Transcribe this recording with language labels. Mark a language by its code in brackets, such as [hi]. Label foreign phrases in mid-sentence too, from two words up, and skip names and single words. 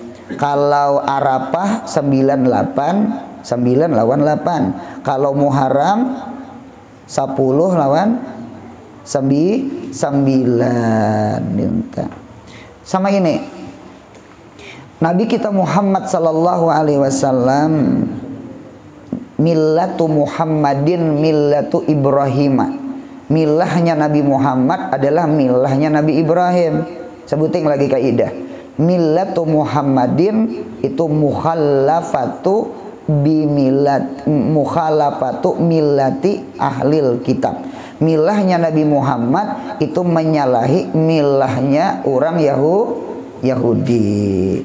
[id] Kalau Arafah 9 lawan 8. Kalau Muharram 10 lawan 9. Sama ini Nabi kita Muhammad [ar] صلى الله عليه وسلم ملة محمد ملة إبراهيم. [id] Milahnya Nabi Muhammad adalah milahnya Nabi Ibrahim. Sebutin lagi kaidah. [ar] ملة محمد itu مخالفة ملة أهل الكتاب. [id] Milahnya Nabi Muhammad itu menyalahi milahnya orang Yahudi.